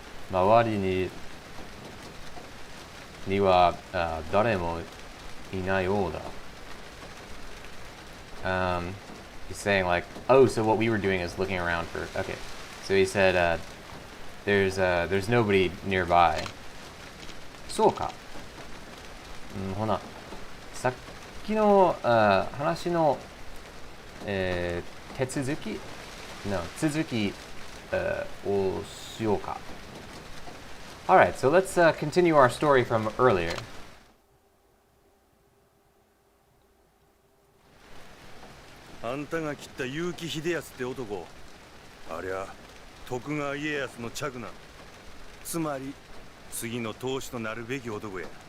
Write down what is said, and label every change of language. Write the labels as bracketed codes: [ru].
[ja] 周りには誰もいないようだ. [en] He's saying like, oh, so what we were doing is looking around for. Okay, so he said, there's nobody nearby. [ja] そうか。ほな、さっきの話の手続き No, 続きをしようか. [en] Alright, so let's continue our story from earlier. [ja] あんたが切った結城秀康って男、ありゃ徳川家康の嫡男、つまり次の当主となるべき男や。